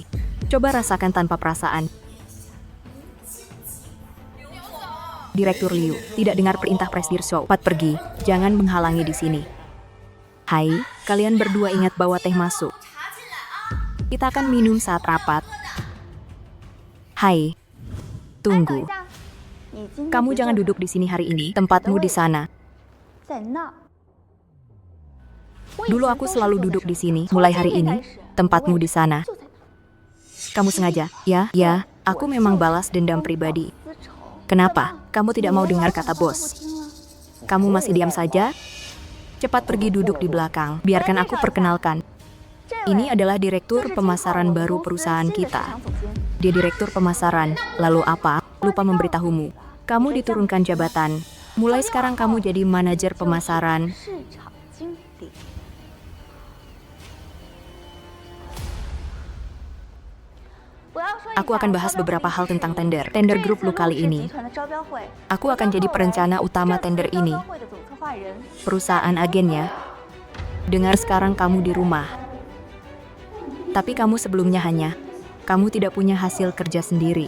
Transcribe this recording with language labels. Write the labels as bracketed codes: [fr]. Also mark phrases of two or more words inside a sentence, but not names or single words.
[id] Coba rasakan tanpa perasaan. Direktur Liu, tidak dengar perintah Presdir Zhou. Cepat pergi, jangan menghalangi di sini. Hai, kalian berdua ingat bawa teh masuk. Kita akan minum saat rapat. Hai, [zh] 等 [id] tunggu. [zh] 一下，你今天 [id] Kamu [zh] 不 [id] jangan [zh] 是 [id] duduk di sini hari ini, tempatmu di sana. [zh] 在那儿。我以 [id] Dulu [zh] 前 [id] aku [zh] 都是 [id] selalu [zh] 坐在 [id] duduk [zh] 这儿 [id] di sini, [zh] 从 [id] mulai [zh] 今 [id] hari [zh] 天 [id] ini, [zh] 开始 [id] tempatmu [zh] 我 [id] di [zh] 也 [id] sana. [zh] 就在那儿。 [id] Kamu sengaja, ya, aku memang balas dendam pribadi. [zh] 丝绸 [id] Kenapa? Kamu tidak mau [zh] 你连 [id] dengar [zh] 我想 [id] kata [zh] 说的都不 [id] bos? [zh] 听了。 [id] Kamu masih diam saja? Cepat pergi duduk di belakang, biarkan aku perkenalkan. [zh] 这位 [id] Ini adalah [zh] 就 [id] direktur [zh] 是今后 [id] pemasaran [zh] 我们 [id] baru [zh] 公司 [id] perusahaan [zh] 新的市 [id] kita. [zh] 场总监。 [id] Dia direktur pemasaran, lalu apa? Lupa memberitahumu. Kamu diturunkan jabatan. Mulai sekarang kamu jadi manajer pemasaran. [zh] 市场经理。 [id] Aku akan bahas beberapa hal tentang tender grup lu kali ini. Aku akan jadi perencana utama tender ini. Perusahaan agennya. Dengar sekarang kamu di rumah. Tapi kamu sebelumnya kamu tidak punya hasil kerja sendiri.